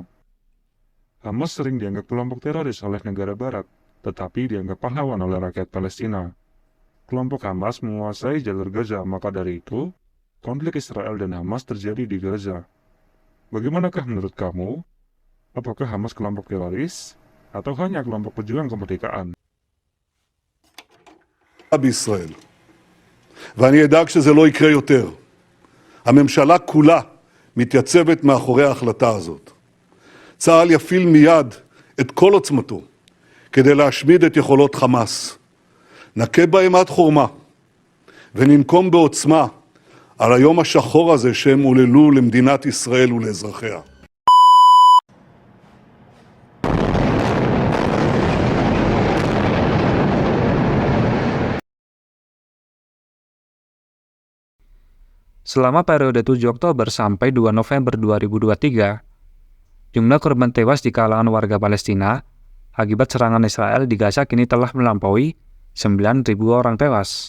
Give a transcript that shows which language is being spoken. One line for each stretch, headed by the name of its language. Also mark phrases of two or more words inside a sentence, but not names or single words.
Indonesian: Hamas sering dianggap kelompok teroris oleh negara barat, tetapi dianggap pahlawan oleh rakyat Palestina. Kelompok Hamas menguasai jalur Gaza, maka dari itu, konflik Israel dan Hamas terjadi di Gaza. Bagaimanakah menurut kamu? Apakah Hamas kelompok teroris atau hanya kelompok pejuang kemerdekaan?
Hebrew: בישראל, ואני אדאג שזה לא יקרה יותר. הממשלה כולה מתייצבת מאחורי ההחלטה הזאת. צה"ל יפעיל מיד את כל עוצמתו כדי להשמיד את יכולות חמאס. נכה בהם עד חורמה וננקום בעוצמה על היום השחור הזה שהם עוללו למדינת ישראל ולאזרחיה.
Indonesian: Selama periode 7 Oktober sampai 2 November 2023, jumlah korban tewas di kalangan warga Palestina akibat serangan Israel di Gaza kini telah melampaui 9.000 orang tewas.